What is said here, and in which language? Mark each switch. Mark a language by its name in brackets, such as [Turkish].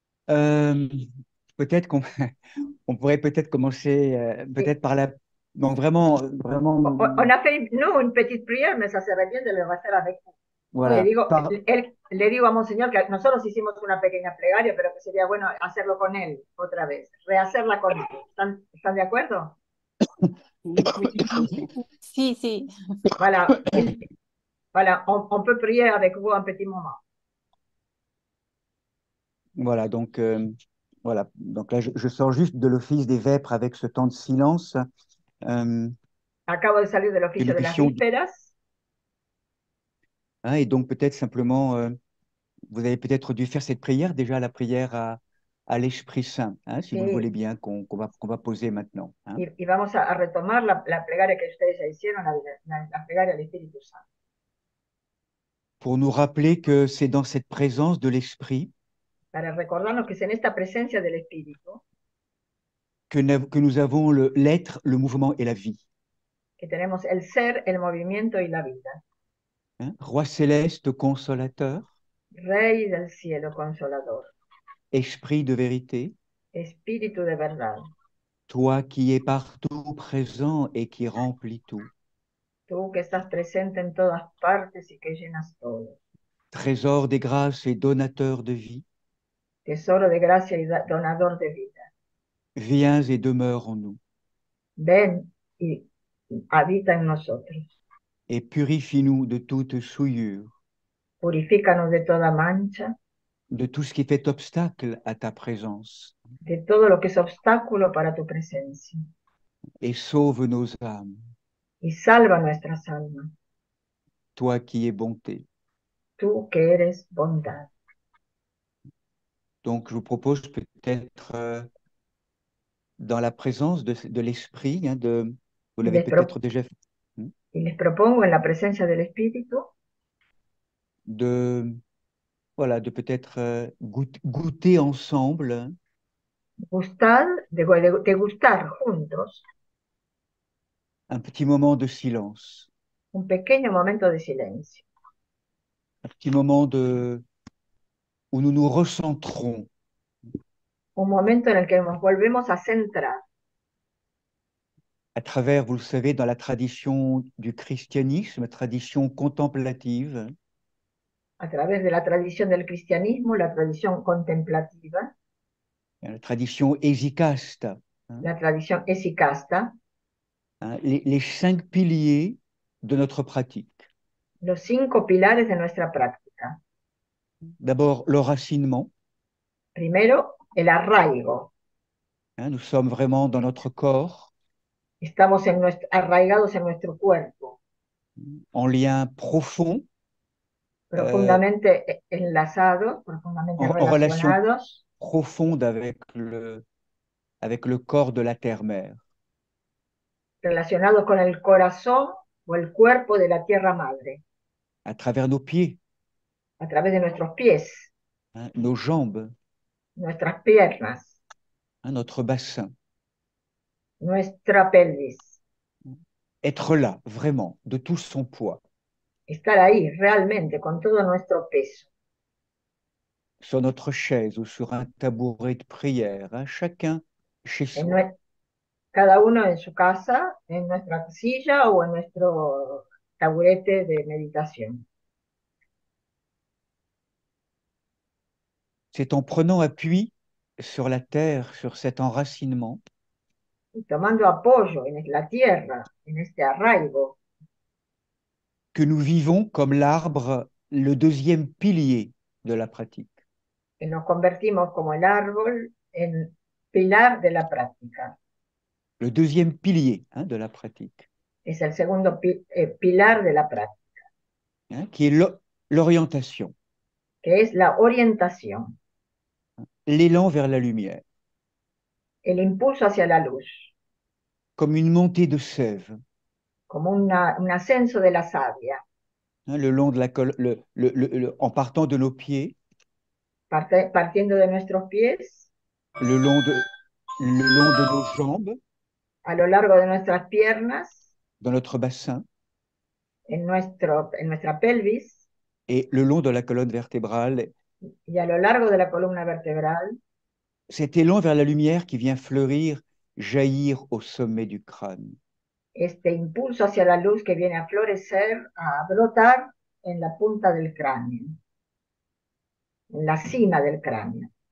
[French] Euh, peut-être qu'on on pourrait peut-être commencer Et peut-être par la... Donc vraiment, vraiment, on a fait, nous, une petite prière, mais ça serait bien de le hacer avec vous. Le voilà, [Spanish] digo, [French] par... [Spanish] le digo a Monseñor que nosotros hicimos una pequeña plegaria, pero que sería bueno hacerlo con él otra vez, rehacerla con él. ¿Están de acuerdo? [French] Oui, oui. [Spanish] Si, si. [French] Voilà, voilà, on peut prier avec vous un petit moment. Voilà, voilà. Donc là, je sors juste de l'Office des Vêpres avec ce temps de silence euh, [Spanish] Acabo de salir del [French] que [Spanish] oficio [French] nous [Spanish] de las [French] puissions... [Spanish] vísperas. [French] Hein, et donc peut-être simplement, vous avez peut-être dû faire cette prière, déjà la prière à l'Esprit Saint, hein, si vous le voulez [Spanish] Sí, [French] bien, qu'on va poser maintenant. Hein, [Spanish] y vamos a retomar la plegaria que ustedes ya hicieron, la plegaria al Espíritu Santo, [French] pour nous rappeler que c'est dans cette présence de l'Esprit [Spanish] para recordarnos que es en esta presencia del Espíritu [French] que nous avons l'être, le mouvement et la vie. [Spanish] que tenemos el ser, el movimiento y la vida. [French] Hein. Roi céleste, consolateur, [Spanish] Rey del cielo, consolador, [French] esprit de vérité, [Spanish] Espíritu de verdad, [French] toi qui es partout présent et qui remplis tout, [Spanish] tú que estás presente en todas partes y que llenas todo, [French] trésor des grâces et donateur de vie, [Spanish] tesoro de gracia y donador de vida. [French] viens et demeure en nous, [Spanish] Ven y habita en nosotros. [French] et purifie-nous de toute souillure, [Spanish] Purifícanos de toda mancha, [French] de tout ce qui fait obstacle à ta présence, [Spanish] de todo lo que es obstáculo para tu presencia, [French] et sauve nos âmes, [Spanish] y salva nuestras almas, [French] toi qui es bonté. [Spanish] tú que eres bondad. [French] Donc, je vous propose peut-être dans la présence de l'esprit, hein, vous [Spanish] Y [French] l'avez [Spanish] les, pro [French] peut-être déjà fait, hein, [Spanish] y les propongo en la presencia del Espíritu [French] de, voilà, de peut-être goûter ensemble hein, [Spanish] gustar, de gustar juntos [French] un petit moment de silence, [Spanish] un pequeño momento de silencio, [French] un petit moment où nous nous recentrons [Spanish] un momento en el que nos volvemos a centrar [French] à travers, vous le savez, dans la tradition du christianisme, tradition contemplative, [Spanish] a través de la tradición del cristianismo, la tradición contemplativa, [French] la tradition hésicaste, hein, [Spanish] la tradición esicasta, [French] hein, les 5 piliers de notre pratique. [Spanish] los 5 pilares de nuestra práctica. [French] D'abord, l'enracinement. [Spanish] Primero, el arraigo. [French] Hein, nous sommes vraiment dans notre corps, [Spanish] Estamos arraigados en nuestro cuerpo, [French] en lien profond, euh, [Spanish] profundamente enlazados, profundamente [French] en relation [Spanish] relacionados, [French] profonde avec le corps de la terre-mère, [Spanish] relacionados con el corazón o el cuerpo de la tierra madre, [French] à travers nos pieds, [Spanish] a través de nuestros pies, [French] hein, nos jambes, [Spanish] nuestras piernas, [French] hein, notre bassin. [Spanish] nuestra pelvis. [French] Être là, vraiment, de tout son poids, [Spanish] Estar ahí realmente con todo nuestro peso, [French] sur notre chaise ou sur un tabouret de prière, hein, chacun chez [Spanish] en [French] soi. [Spanish] cada uno en su casa, en nuestra silla o en nuestro taburete de meditación. [French] C'est en prenant appui sur la terre, sur cet enracinement, [Spanish] Y tomando apoyo en la tierra, en este arraigo, [French] que nous vivons comme l'arbre, le deuxième pilier de la pratique. [Spanish] que nos convertimos como el árbol en pilar de la práctica. [French] Le deuxième pilier hein, de la pratique, [Spanish] Es el segundo pilar de la práctica, [French] hein, qui est l'orientation, [Spanish] que es la orientación, [French] l'élan vers la lumière, [Spanish] el impulso hacia la luz, [French] comme une montée de sève, [Spanish] como un ascenso de la savia, [French] hein, le long de la en partant de nos pieds, [Spanish] partiendo de nuestros pies, [French] le long de nos jambes, [Spanish] a lo largo de nuestras piernas, [French] dans notre bassin, [Spanish] en nuestra pelvis [French] et le long de la colonne vertébrale [Spanish] y a lo largo de la columna vertebral [French] cet élan vers la lumière qui vient fleurir, jaillir au sommet du crâne. [Spanish] Este impulso hacia la luz que viene a florecer, a brotar en la punta del cráneo, en la cima del cráneo.